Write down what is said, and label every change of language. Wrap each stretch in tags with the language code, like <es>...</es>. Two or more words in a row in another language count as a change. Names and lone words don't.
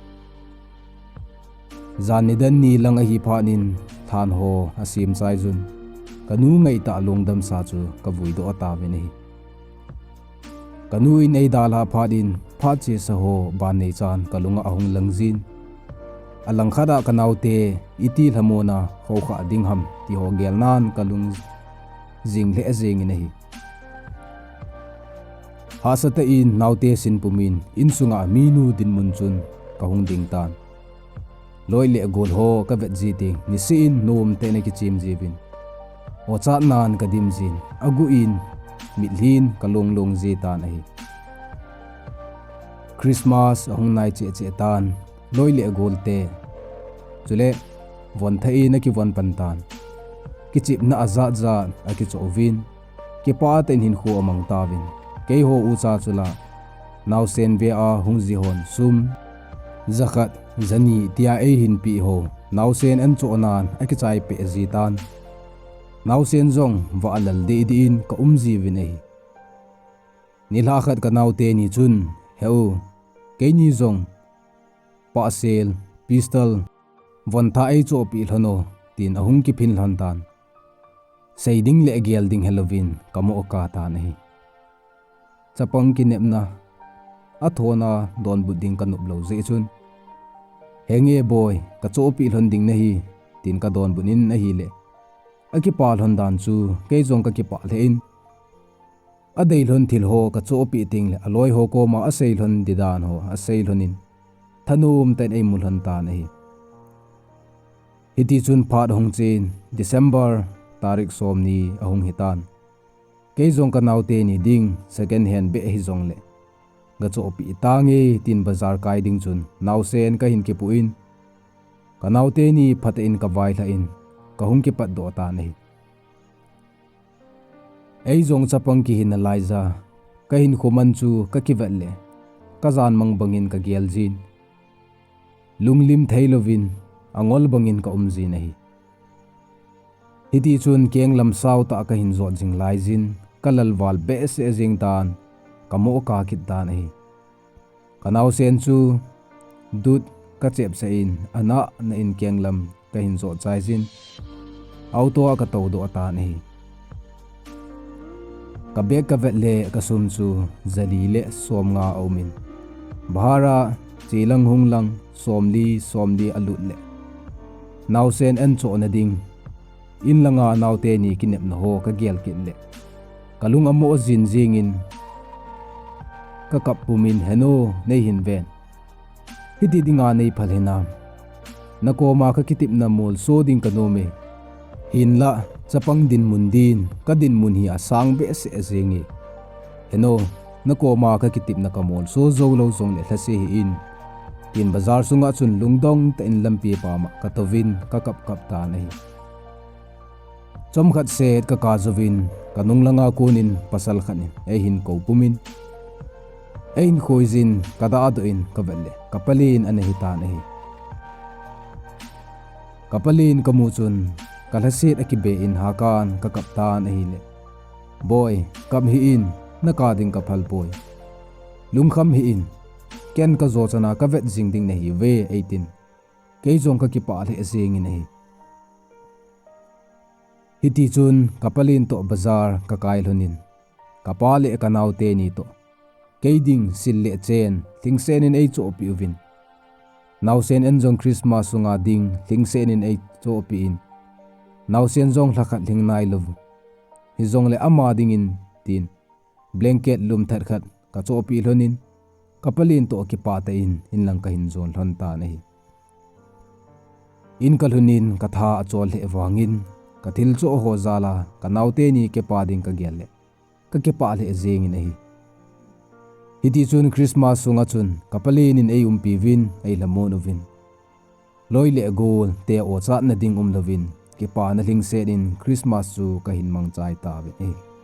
<tcz>zanidan ni lang a hi phanin than ho asim sai jun kanu ngai ta longdam sa chu ka vui do ta vinei kanu in ei dala phadin phache sa ho ban nei chan kalunga ahung langjin alang khada kanaute iti lamona ho kha ding ham ti ho gel nan kalung jing le jing nei hasata in naute sin pumin in sunga minu din munchun ka hung ding tan loi le gol ho ka vet ji te ni sin nom te ne ki chim jibin o cha nan ka dim jin agu in mithlin kalong long ji ta nei Christmas ahung nai che tan loi le gol te chule von thai na ki von pan tan ki chip na aza za a ki chovin ki pa ten hin khu amang tawin ke ho u cha chula naw sen be a hung ji hon sum zakat zani tia e hin pi ho naw sen an cho nan a ki chai pe ji tan naw sen zong wa alal de din ka umji vinei nila khat ka naw te ni chun heu ke ni zong pa sel pistol von tha ei cho pi hlono tin ahung ki phin hlan tan seiding le gel ding halloween kamo ka ta nei chapong ki nepna athona don buding kanup lo je chun henge boy ka cho pi hlon ding nahi tin ka don bunin nahi le aki pa hlon dan chu ke jong ka ki pa le in adei hlon thil ho ka cho pi ting le aloi ho ko ma asei hlon didan ho asei hlonin thanum ten ei mulhon ta nahi hiti chun phat hong chin December tarik somni ahung hitan ke jong ka naute ni ding</tcz> <en>second hand</en> <tcz>be hi jong le ga cho pi tange tin bazar kai ding chun naw sen ka hin ki puin ka naute ni phat in ka vai la in ka hung ki pat do ta nei ei jong chapang ki hin laiza ka hin khuman chu ka ki vet le ka zan mang bangin ka gel jin lunglim thailovin angol bangin ka umji nahi hiti chun keng lam sau ta ka hin zo jing lai jin kalal wal be se jing tan kamo ka kit dan nahi kanaw sen chu dut ka chep sa in ana na in keng lam ka hin zo chai jin auto ka to do ta nahi ka bek ka vet le ka sum chu zali le som nga omin bhara chilang hunglang somli alut le naw sen an cho na ding in langa naute ni kinep na ho ka gel kit le kalung amo jin jing in ka kap pumin heno nei hin ven hiti dinga nei phalena nako ma ka kitip na mol so ding kanome hin la chapang din mundin ka din mun hi asang be se azengi heno nako ma ka kitip na kamol so zo lo zong le thlase hi in bazar sunga chun lungdong ta in lampi pa ma ka tovin ka kap ta nei chom khat set ka kazovin kanung langa kunin pasal khanin e hin ko pumin ein khoizin kada ado in kavelle kapalin ane hita nei kapalin kamuchun kalhasit akibe in hakan ka kaptan ei le boy kam hi in naka ding kapal boy lungkham hi in ken ka zo chana ka vet jing ding nei ve 18 keizong ka kipa le asing nei hiti chun kapalin to bazar ka kailhonin kapale kanaute ni to keiding sille chen thingsen in ei cho pi uvin nausen enjong Christmas sunga ding thingsen in ei cho pi in nausen jong lakhat ling nai lov hi jong le ama ding in tin blanket lum thar khat ka cho pi hlonin kapalin to ki pa ta in lang ka hin zon hlon ta nei in kalhunin katha achol he wangin kathil cho ho zala kanaute ni ke pa ding ka gel le ka ke pa le zeng nei hiti chun Christmas sunga chun kapalin in ei umpi vin ei lamon ovin loile gol te o chat na ding lovin ke pa na ling se in Christmas chu ka hin mang chai ta ve ei</tcz>